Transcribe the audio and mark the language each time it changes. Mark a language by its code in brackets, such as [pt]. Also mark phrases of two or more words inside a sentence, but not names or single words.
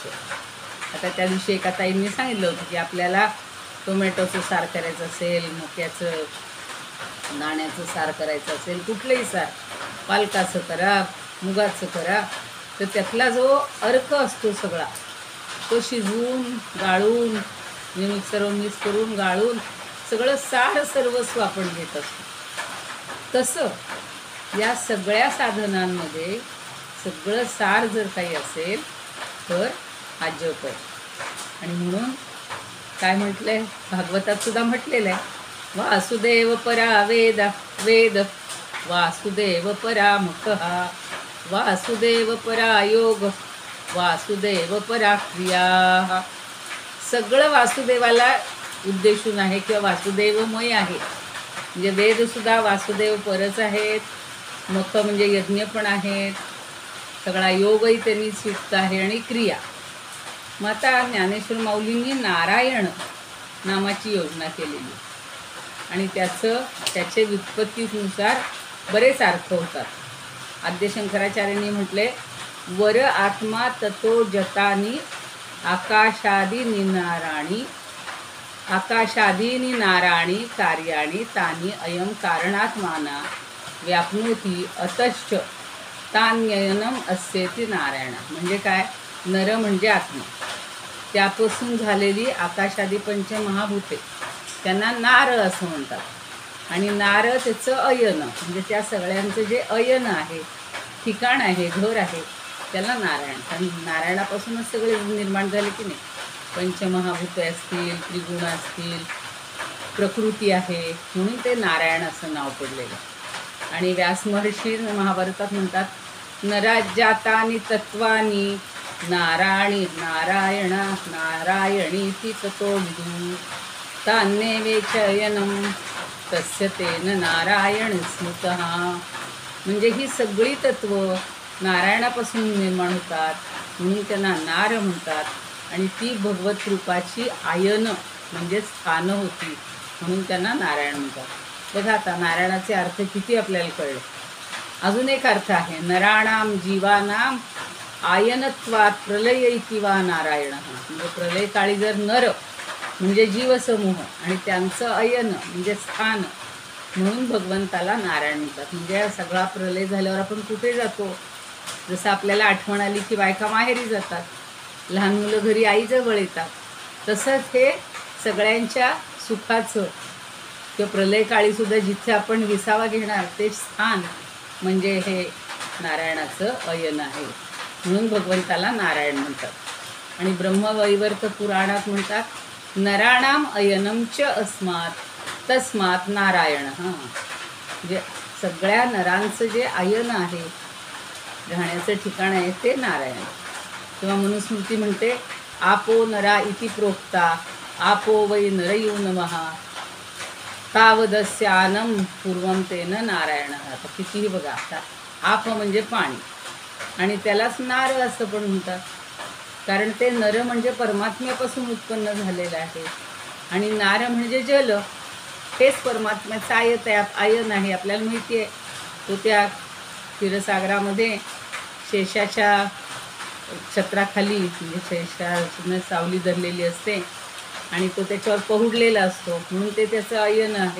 [mr] आता त्या दिवशी एका ताईंनी सांगितलं होतं की आपल्याला टोमॅटोचं सार करायचं असेल, मक्याचं दाण्याचं सार करायचं असेल, कुठलंही सार, पालकाचं करा, मुगाचं करा, तर त्यातला जो अर्क असतो सगळा तो शिजवून गाळून मिक्स करून गाळून सगळं सार सर्वस्व आपण घेत असतो. तसं या सगळ्या साधनांमध्ये सगळं सार जर काही असेल तर हा जप आहे. आणि म्हणून काय म्हटलंय, भागवतात सुद्धा म्हटलेलं आहे, [sa] वासुदेव परा वेद वासुदेव परा मुखः वासुदेव परा योग वासुदेव परा क्रिया. [mr] सगळं वासुदेवाला उद्देशून आहे किंवा वासुदेवमय आहे. म्हणजे वेदसुद्धा वासुदेव परच आहेत, मुख म्हणजे यज्ञ पण आहेत, सगळा योगही त्यांनीच युक्त आहे आणि क्रिया. मग आता ज्ञानेश्वर माऊलींनी नारायण नामाची योजना केलेली आणि त्याचे व्युत्पत्तीनुसार बरेच अर्थ होतात. आद्यशंकराचार्यांनी म्हटले, [sa] वर आत्मा ततो जतानी आकाशादीनी नाराणी कार्याणी तानी अयम कारणात्माना व्याप्नोती अतश्च तान्ययनम अस्येति नारायण. [mr] म्हणजे काय, नर म्हणजे आत्मा, त्यापासून झालेली आकाशादी पंचमहाभूते त्यांना नार असं म्हणतात. आणि नार त्याचं अयन, म्हणजे त्या सगळ्यांचं जे अयन आहे, ठिकाण आहे, घर आहे, त्याला नारायण. कारण नारायणापासूनच सगळे निर्माण झाले की नाही. पंचमहाभूते असतील, त्रिगुण असतील, प्रकृती आहे, म्हणून ते नारायण असं नाव पडलेलं. आणि व्यास महर्षी महाभारतात म्हणतात, [sa] नराज्यातानि तत्वानि नारायणी ती ततो विदु तान्येवेचयनं तस्य तेन नारायण स्मृतः. [mr] म्हणजे ही सगळी तत्व नारायणापासून निर्माण होतात म्हणून त्यांना नार म्हणतात. आणि ती भगवत रूपाची आयन म्हणजे स्थानं होती म्हणून त्यांना नारायण म्हणतात. बघा आता नारायणाचे अर्थ किती आपल्याला कळले. अजून एक अर्थ आहे, [sa] नराणाम जीवानाम आयनत्वात प्रलय इति वा नारायण. [mr] म्हणजे प्रलय काळी जर नर म्हणजे जीवसमूह आणि त्यांचं अयन म्हणजे स्थान म्हणून भगवंताला नारायण म्हणतात. म्हणजे सगळा प्रलय झाल्यावर आपण कुठे जातो, जसं आपल्याला आठवण आली की बायका माहेरी जातात, लहान मुलं घरी आईजवळ येतात, तसंच हे सगळ्यांच्या सुखाचं किंवा प्रलय काळीसुद्धा जिथे आपण विसावा घेणार ते स्थान म्हणजे हे नारायणाचं अयन आहे म्हणून भगवंताला नारायण म्हणतात. आणि ब्रह्मवैवर्त पुराणात म्हणतात [sa] नराणाम अयनम च अस्मात् तस्मात् नारायण. [mr] म्हणजे सगळ्या नरांचं जे अयन आहे, राहण्याचं ठिकाण आहे ते नारायण. किंवा मनुस्मृती म्हणते [sa] आपो नरा इति प्रोक्ता आपो वै नरयो नमः तावदस्यानम पूर्वम तेन नारायण. [mr] आता कितीही बघा, आता आप म्हणजे पाणी आणि त्यालाच नार असं पण म्हणतात, कारण ते नर म्हणजे परमात्म्यापासून उत्पन्न झालेलं आहे आणि नार म्हणजे जल, हेच परमात्म्याचं आयन आहे. आपल्याला माहिती आहे, तो त्या क्षीरसागरामध्ये शेषाच्या छत्राखाली म्हणजे शेषाने सावली धरलेली असते आणि तो त्याच्यावर पहुडलेला असतो म्हणून ते त्याचं अयन आहे.